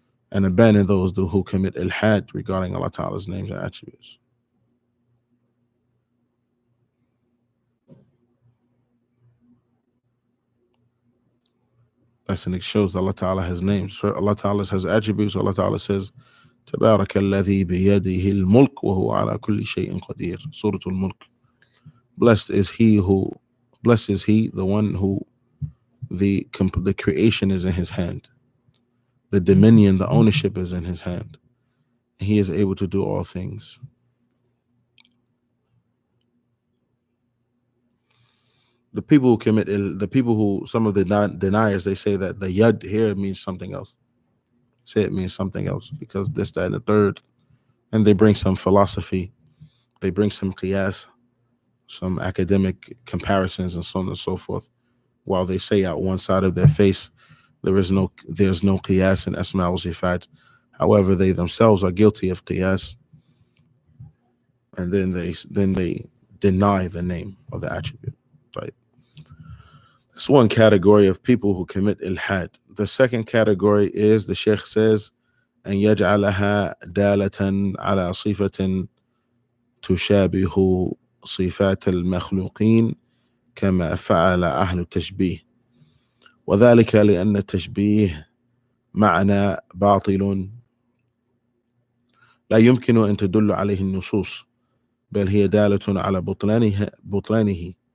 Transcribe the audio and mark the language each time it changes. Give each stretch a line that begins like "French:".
English: And abandon those who commit ilhad regarding Allah Ta'ala's names and attributes. It shows that Allah Ta'ala has names. Allah Ta'ala has attributes. Allah Ta'ala says,
Arabic: تبارك الذي بيده الملك وهو على كل شيء قدير.
English: Surah Al-Mulk. Blessed is he, the one who the creation is in his hand. The dominion, the ownership is in his hand. He is able to do all things. The people who some of the deniers, they say that the yad here means something else. Say it means something else because this, that, and the third. And they bring some philosophy. They bring some qiyas, some academic comparisons and so on and so forth. While they say out one side of their face, there's no qiyas in asma wa sifat. However, they themselves are guilty of qiyas. And then they deny the name of the attribute. Right? That's one category of people who commit ilhad. The second category is, the Sheikh says,
Arabic: أن يجعلها دالة على صفة تشابه صفات المخلوقين كما فعل أهل التشبيه وذلك لأن التشبيه معنى باطل لا يمكن أن تدل عليه النصوص بل هي دالة على بطلانه